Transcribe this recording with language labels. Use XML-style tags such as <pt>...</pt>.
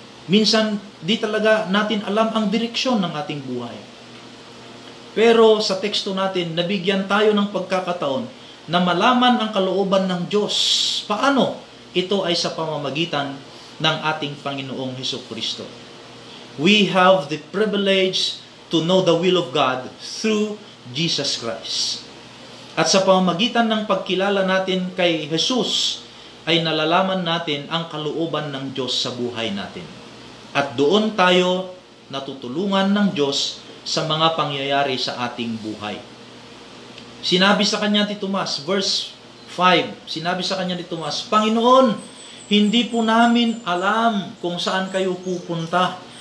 <tl>Minsan, di talaga natin alam ang direksyon ng ating buhay. Pero sa teksto natin, nabigyan tayo ng pagkakataon na malaman ang kalooban ng Diyos. Paano? Ito ay sa pamamagitan ng ating Panginoong Hesukristo.</tl> <en>We have the privilege to know the will of God through Jesus Christ.</en> <tl>At sa pamamagitan ng pagkilala natin kay Jesus, ay nalalaman natin ang kalooban ng Diyos sa buhay natin. At doon tayo natutulungan ng Diyos sa mga pangyayari sa ating buhay. Sinabi sa kanya ni Tomas, verse 5, sinabi sa kanya ni Tomas, Panginoon, hindi po namin alam kung saan kayo pupunta.</tl>